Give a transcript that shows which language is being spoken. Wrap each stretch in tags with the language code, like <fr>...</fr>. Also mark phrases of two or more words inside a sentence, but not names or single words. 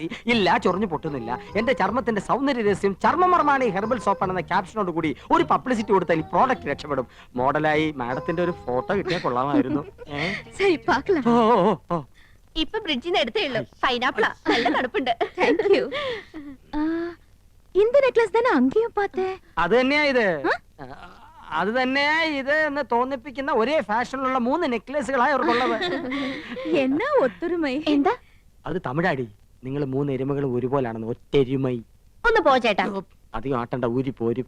<ml>ഇല്ല, ചൊറിഞ്ഞു പൊട്ടുന്നില്ല. എന്റെ ചർമ്മത്തിന്റെ സൗന്ദര്യ രഹസ്യം ചർമ്മമർമാണി</ml> <en>herbal soap</en> <ml>ആണെന്ന ക്യാപ്ഷനോട് കൂടി ഒരു പബ്ലിസിറ്റി കൊടുത്താൽ ഈ പ്രോഡക്റ്റ് രക്ഷപ്പെടും. മോഡലായി മാഡത്തിന്റെ ഒരു ഫോട്ടോ കിട്ടിയാൽ കൊള്ളാമായിരുന്നു. ഇപ്പൊ ബ്രിഡ്ജിന്ന് എടുത്തേ ഉള്ളൂ. പൈനാപ്പിളാ, നല്ല തണുപ്പുണ്ട്.</ml> <ta>இந்த நெக்லஸ் தானே அங்கேயும் பார்த்தேன்.</ta> <ml>അത് തന്നെയാ ഇത്. അത് തന്നെയാ ഇത് എന്ന് തോന്നിപ്പിക്കുന്ന ഒരേ ഫാഷനിലുള്ള 3 നെക്ലേസുകളായി അവർക്കുള്ളത്.</ml> <ta>என்னா ஒத்தொருமை. എന്താ</ta> <ml>അത് തമിഴാടി. നിങ്ങൾ 3 എരുമകളും ഒരുപോലാണെന്ന്. ഒറ്റെരുമൈ. ഒന്ന് പോ ചേട്ടാ. അധികം ആട്ടണ്ട, ഊരി പോരും.</ml>